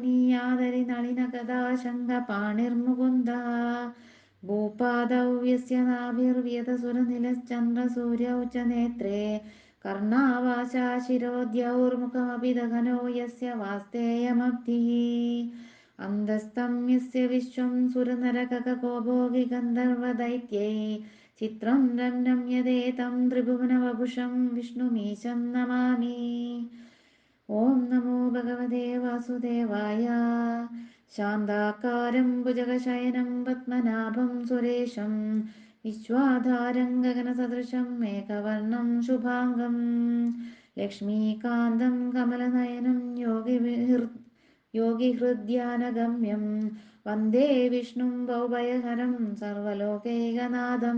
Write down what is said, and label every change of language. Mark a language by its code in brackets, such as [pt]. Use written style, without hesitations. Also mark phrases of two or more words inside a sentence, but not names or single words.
[sa] पुनीयादरिनलिनगदाशङ्खपाणिर्मुकुन्दः भूपादौ यस्य नाभिर्व्यतसुरनिलश्चन्द्रसूर्यौ च नेत्रे कर्णावाचा शिरोद्यौर्मुखमपि दघनो यस्य वास्तेयमब्धिः അന്തസ്തം യസ്യ വിശ്വം സുരനരകകോപോഗി ഗന്ധർവദൈത്യൈ ചിത്രം രമ്യതേതം ത്രിഭുവനവപുഷം വിഷ്ണുമീശം നമാമി. ഓം നമോ ഭഗവതേ വാസുദേവായ. ശാന്താകാരം ഭുജഗശയനം പത്മനാഭം സുരേശം വിശ്വാധാരം ഗഗനസദൃശം മേഘവർണം ശുഭാംഗം ലക്ഷ്മീകാന്തം കമലനയനം യോഗിഹൃദ്യാനഗമ്യം വന്ദേ വിഷ്ണും ഭവഭയഹരം സർവലോകൈകനാഥം.